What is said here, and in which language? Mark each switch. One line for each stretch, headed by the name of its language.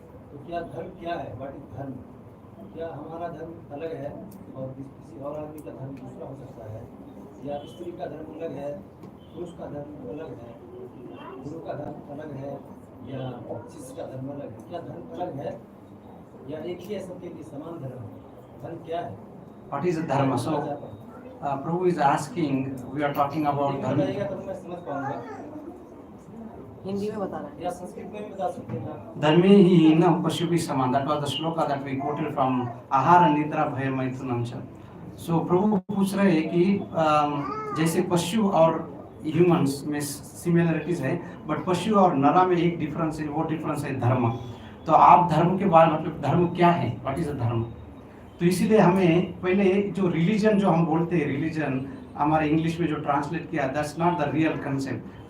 Hindi: तो क्या धर्म क्या है?
English: What is dharma?
Hindi: क्या हमारा धर्म अलग है और किसी और आदमी का धर्म दूसरा हो सकता है, या स्त्री का धर्म अलग है, पुरुष का धर्म अलग है, गुरु का धर्म अलग है, या शिष्य का धर्म अलग है? क्या धर्म अलग है या एक ही है सबके लिए समान धर्म है? धर्म क्या है?
English: What is dharma? So Prabhu is asking, we are talking about
Hindi: Hindi
English: dharma.
Hindi: बताइएगा तो मैं समझ पाऊंगा, हिंदी में बता रहे या संस्कृत में भी बता सकते हैं आप.
Sanskrit: धर्मे ही न पशु भी समान.
English: That was the shloka that we quoted from Ahara Nidra Bhaya Maithunam Cha.
Hindi: So प्रभु पूछ रहे हैं कि जैसे पशु और ह्यूमंस में सिमिलरिटीज है, बट पशु और नरा में एक डिफरेंस है, वो डिफरेंस है धर्म. तो आप धर्म के बारे मतलब धर्म क्या है,
English: What is dharma?
Hindi: तो इसीलिए हमें पहले जो रिलीजन जो हम बोलते हैं, रिलीजन हमारे इंग्लिश में जो ट्रांसलेट किया,
English: That's not the real concept.